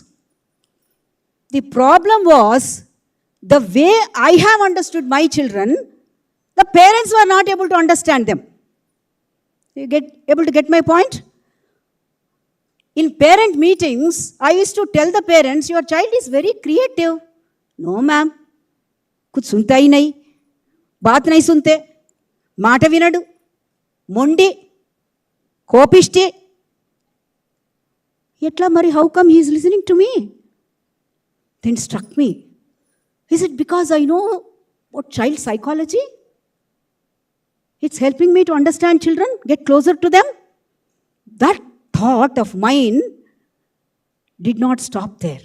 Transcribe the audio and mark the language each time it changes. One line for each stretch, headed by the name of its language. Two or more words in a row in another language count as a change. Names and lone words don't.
English: The problem was, the way I have understood my children, the parents were not able to understand them. You able to get my point? In parent meetings, I used to tell the parents, your child is very creative. No, ma'am.
Hindi: कुछ सुनता ही नहीं। बात नहीं सुनते.
Telugu: మాట వినడు. మొండి. కోపిష్టి. ఎట్లా మరి,
English: how come he is listening to me? Then struck me. Is it because I know what child psychology? It's helping me to understand children, get closer to them. That thought of mine did not stop there.